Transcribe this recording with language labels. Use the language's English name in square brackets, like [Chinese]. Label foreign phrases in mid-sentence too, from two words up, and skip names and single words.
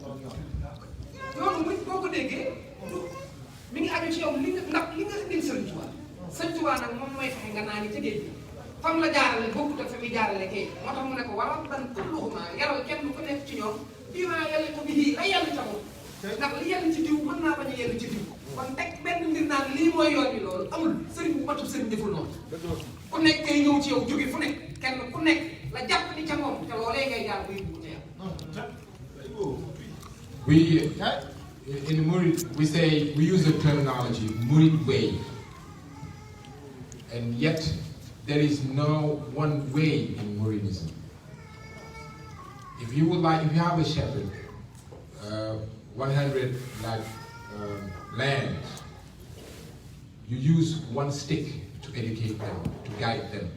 [Wolof] yoonu murid boo ko déggee mi ngi aju ci yow li nga ndax li nga indil Sëriñ Tuubaa Sëriñ Tuubaa nag moom mooy fexe nga naan ca géej gi fam la jaarale bokkut ak fa muy jaarale kay moo tax mu ne ko waral ban kulluhuma yaral kenn ku nekk ci ñoom bii maa yàlla ko bii ay yàlla ca moom ndax li yàlla ci diw mën naa bañ a yàlla ci diw kon teg benn mbir naan lii mooy yoon bi loolu amul sëriñ bu matub sëriñ deful noonu ku nekk kay ñëw ci yow jóge fu nekk kenn ku nekk la jàpp ni ca moom te loolee ngay jaar bu yóbbu te yàlla. [English] We in Murid we use the terminology Murid way, and yet there is no one way in Muridism. If you have a shepherd, 100 land, you use one stick to educate them, to guide them.